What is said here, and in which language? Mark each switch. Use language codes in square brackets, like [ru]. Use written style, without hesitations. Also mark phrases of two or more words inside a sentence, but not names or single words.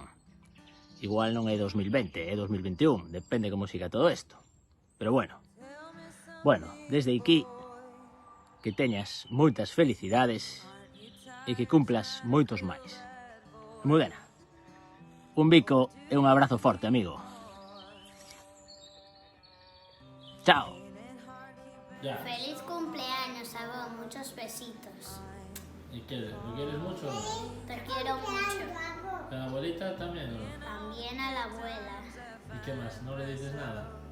[gl] Igual non é 2020, é 2021, depende como siga todo isto. Pero bueno, desde aquí que teñas moitas felicidades e que cumplas moitos máis. Mudena, un bico e un abrazo forte, amigo. Chao. [es] Ya. Feliz cumpleaños, Abó. Muchos besitos. ¿Y qué? ¿Lo quieres mucho o no? Te quiero mucho. ¿A la abuelita también o no? También a la abuela. ¿Y qué más? ¿No le dices nada?